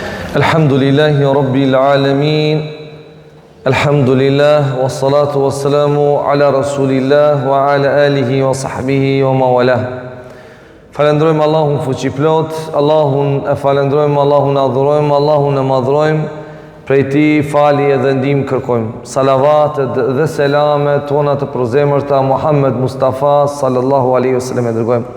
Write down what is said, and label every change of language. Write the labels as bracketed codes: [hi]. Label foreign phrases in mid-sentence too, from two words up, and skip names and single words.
[ar] الحمد لله رب العالمين الحمد لله والصلاة والسلام على رسول الله وعلى آله وصحبه وموالاه. [sq] Falendrojmë Allahun fuqiplot, Allahun e falendrojmë, Allahun e adhurojmë, Allahun e madhrojmë, prej ti falje dhe ndihmë kërkojmë. Salavatet dhe selamet tona të përzemërta Muhammed Mustafa [ar] صلى الله عليه وسلم [sq] e dërgojmë.